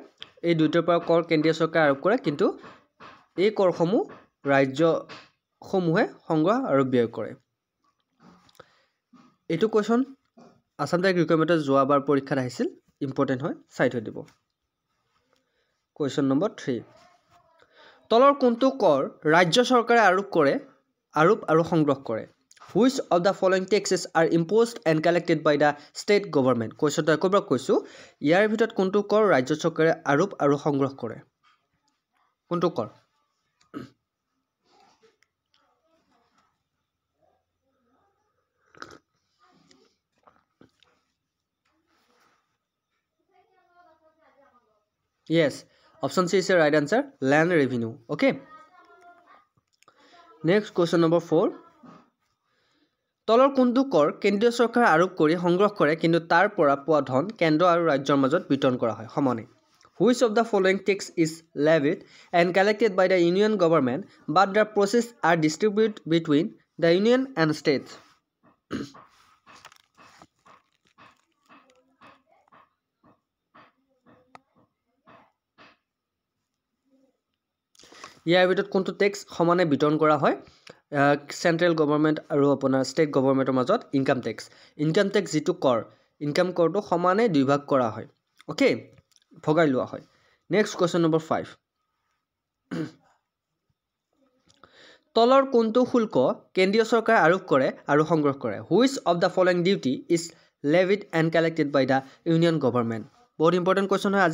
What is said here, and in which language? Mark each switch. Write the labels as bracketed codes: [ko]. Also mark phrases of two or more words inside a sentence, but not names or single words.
[as] এই দুয়োটাৰ পৰা কৰ কেন্দ্ৰীয় চৰকাৰে আৰোপ কৰে, কিন্তু এই কৰসমূহ ৰাজ্যসমূহে সংগ্ৰহ আৰু ব্যয় কৰে। এইটো কুৱেশ্যন আসাম ডাইৰেক্ট ৰিক্ৰুইটমেণ্টৰ যোৱাবাৰ পৰীক্ষাত আহিছিল, ইম্পৰ্টেণ্ট হয়, চাই থৈ দিব। কুৱেশ্যন নম্বৰ 3 তলৰ কোনটো কৰ ৰাজ্য চৰকাৰে আৰোপ আৰু সংগ্ৰহ কৰে? [en] Which of the following taxes are imposed and collected by the state government? [as] কুৱেশ্যনটো একবাৰ কৈছোঁ, ইয়াৰ ভিতৰত কোনটো কৰ ৰাজ্য চৰকাৰে আৰোপ আৰু সংগ্ৰহ কৰে? কোনটো কৰ? [en] Yes, option C is the right answer, land revenue. Okay. Next question number 4 [as] তলৰ কোনটো কৰ কেন্দ্ৰীয় চৰকাৰে আৰোপ কৰি সংগ্ৰহ কৰে কিন্তু তাৰ পৰা পোৱা ধন কেন্দ্ৰ আৰু ৰাজ্যৰ মাজত বিতৰণ কৰা হয় সমানে? [en] Which of the following tax is levied and collected by the union government but the process are distributed between the union and states? [as] ইয়াৰ ভিতৰত কোনটো টেক্স সমানে বিতৰণ কৰা হয় [en] central government [as] আৰু আপোনাৰ [en] state government [as] মাজত? [en] income tax. income tax [as] যিটো কৰ, ইনকাম কৰটো সমানে দুইভাগ কৰা হয়। অ'কে, ভগাই লোৱা হয়। [en] next question number [as] 5 তলৰ কোনটো শুল্ক কেন্দ্ৰীয় চৰকাৰে আৰোপ কৰে আৰু সংগ্ৰহ কৰে? [en] Which of the following duty is levied and collected by the union government? [as] বহুত ইম্পৰ্টেণ্ট কুৱেশ্যন হয়।